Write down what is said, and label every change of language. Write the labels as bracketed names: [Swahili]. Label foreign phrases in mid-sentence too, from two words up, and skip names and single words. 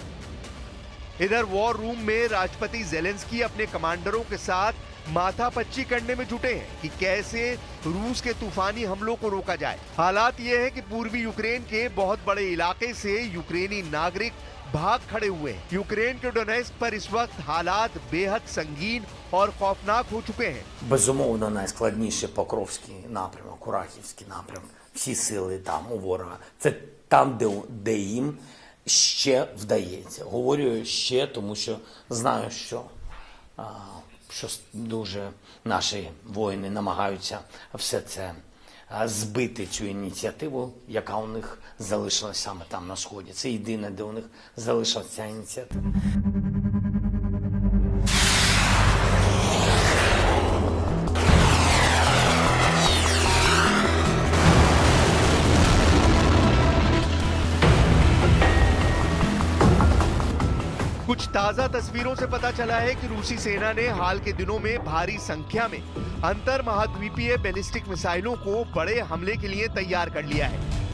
[Hindi] इधर [English] war room [Hindi] में राष्ट्रपति जेलेंस्की अपने कमांडरों के साथ माथापच्ची करने में जुटे हैं कि कैसे रूस के तूफानी हमलों को रोका जाए। हालात ये है कि पूर्वी यूक्रेन के बहुत बड़े इलाके से यूक्रेनी नागरिक भाग खड़े हुए हैं। यूक्रेन के डोनेस्क पर इस वक्त हालात बेहद संगीन और खौफनाक हो चुके हैं। [Ukrainian] Безумовно, найскладніше Покровський напрямок, Курахівський напрямок. Всі сили там у ворога. Це там, де їм ще вдається. Говорю ще, тому що знаю, що дуже наші воїни намагаються все це збити, цю ініціативу, яка у них залишилась саме там на Сході. Це єдине, де у них залишилася ця ініціатива. [Hindi] कुछ ताजा तस्वीरों से पता चला है कि रूसी सेना ने हाल के दिनों में भारी संख्या में अंतर महाद्वीपीय [English] ballistic missiles [Hindi] को बड़े हमले के लिए तैयार कर लिया है।